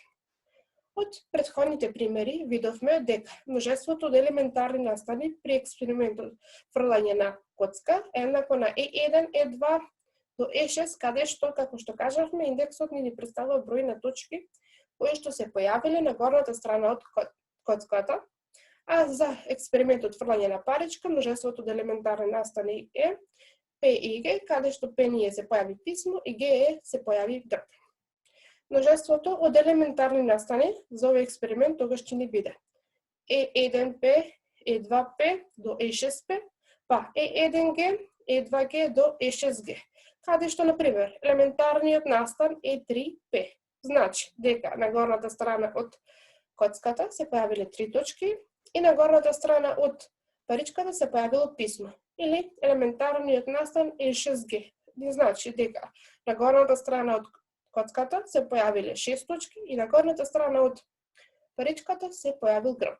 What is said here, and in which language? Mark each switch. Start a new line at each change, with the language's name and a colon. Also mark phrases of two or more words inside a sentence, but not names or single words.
Macedonian: Од претходните примери видовме дека множеството од елементарни настани при експериментот фрлање на коцка е еднакво на E1, E2 до E6, каде што, како што кажавме, индексот ни представува број на точки кои што се појавиле на горната страна од коцката, а за експериментот фрлање на паричка, множеството од елементарни настани е P и G, каде што P ние се појави писмо и G се појави грб. Множеството од елементарни настани за овој експеримент тогаш ќе ни биде E1P, E2P до E6P, па E1G, E2G до E6G, каде што, например, елементарниот настан E3P. Значи, дека на горната страна од коцката се појавиле 3 точки и на горната страна од паричката се појавило писмо. Или елементарниот настан E6G. Значи, дека на горната страна од коцката се појавиле 6 точки и на горната страна од паричката се појавил грб.